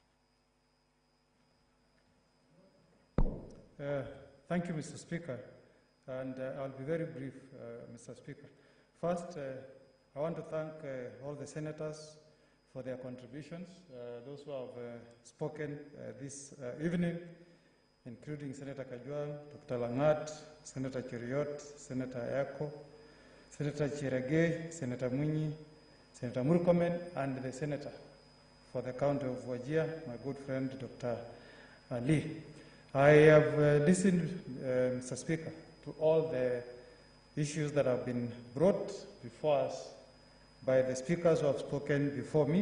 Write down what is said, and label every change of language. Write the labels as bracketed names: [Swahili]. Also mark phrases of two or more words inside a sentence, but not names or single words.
[English] Thank you, Mr. Speaker. and I'll be very brief, Mr. Speaker. First, I want to thank all the senators for their contributions, those who have spoken this evening, including Senator Kajwang, Dr. Langat, Senator Cheriot, Senator Ayako, Senator Chiragay, Senator Munyi, Senator Murkomen, and the Senator for the County of Wajir, my good friend, Dr. Ali. I have listened, Mr. Speaker, to all the issues that have been brought before us by the speakers who have spoken before me.